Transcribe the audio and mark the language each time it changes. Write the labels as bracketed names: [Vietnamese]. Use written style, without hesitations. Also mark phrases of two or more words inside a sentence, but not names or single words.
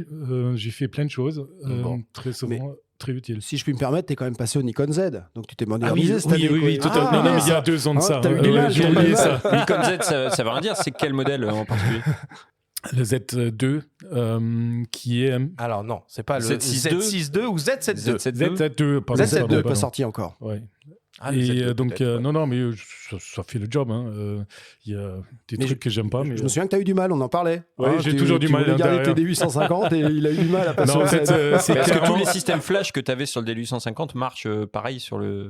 [French] J'ai fait plein de choses. Très souvent, très utile. Si je puis me permettre, t'es quand même passé au Nikon Z. Donc tu t'es modernisé cette année. Oui, tout à fait. Non, mais il y a 2 ans de ça. T'as eu du mal, j'ai oublié ça. Nikon Z, ça veut rien dire. C'est quel modèle en particulier? Le Z2, qui est... Alors non, c'est pas le Z6II Z6II ou Z7II. Z7II, pardon. Z7II pas sorti encore. Ouais. Ah, et donc, non, mais ça fait le job. Il y a des trucs que j'aime pas. Mais je me souviens que tu as eu du mal, on en parlait. Ouais, j'ai toujours du mal. Tu voulais garder tes D850 et il a eu du mal à passer non, au en fait, Z. Est-ce que tous les systèmes flash que tu avais sur le D850 marchent pareil sur le...